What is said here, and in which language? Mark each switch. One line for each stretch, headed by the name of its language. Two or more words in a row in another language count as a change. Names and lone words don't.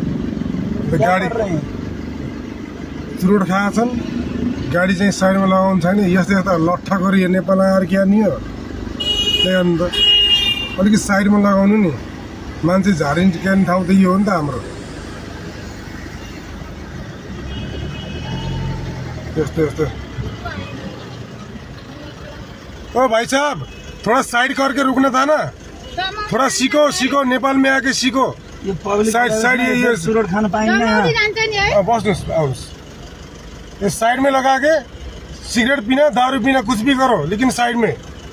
Nepali: गाडी चुरोट खाएका छन्, गाडी चाहिँ साइडमा लगाउनु छैन। यस्तो यस्तो लट्ठा गरी नेपाल आएर क्या नि हो। त्यही अन्त अलिकति साइडमा लगाउनु नि, मान्छे झारिन्छ क्या ठाउँ त यो हो नि त हाम्रो। यस्तो यस्तो
Hindi: ओ भाई साहब थोड़ा साइड करके रुकना था ना थोड़ा सीखो नेपाल में आके सीखो साइड ये
Nepali: सुरट खान पाइन्न यहाँ। बस्नुहोस् आउनुहोस्
Hindi: ये साइड में लगा के सिगरेट पीना दारू पीना कुछ भी करो लेकिन साइड में